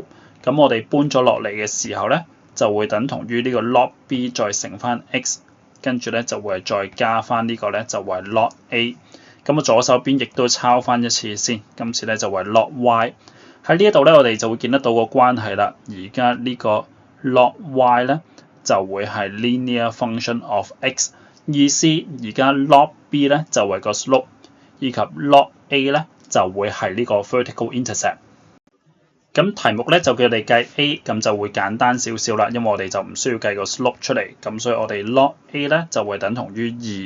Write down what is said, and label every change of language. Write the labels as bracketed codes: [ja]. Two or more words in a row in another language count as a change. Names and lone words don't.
[yue] 咁我哋搬咗落嚟嘅時候咧，就會等同於呢個 [en] log b [yue] 再乘翻 x， 跟住咧就會再加翻呢個咧就係 [en] log a。 [yue] 咁我左手邊亦都抄翻一次先，今次咧就係 [en] log y。 [yue] 喺呢一度咧，我哋就會見得到個關係啦。而家呢個 [en] log y [yue] 咧就會係 [en] linear function of x， [yue] 意思而家 [en] log b [yue] 咧就係個 slope， 以及 [en] log a [yue] 咧就會係呢個 [en] vertical intercept。 [yue] 咁題目咧就叫我哋計 a， 咁就會簡單少少啦，因為我哋就唔需要計個 slope 出嚟，咁所以我哋 [en] log a [yue] 咧就會等同於2。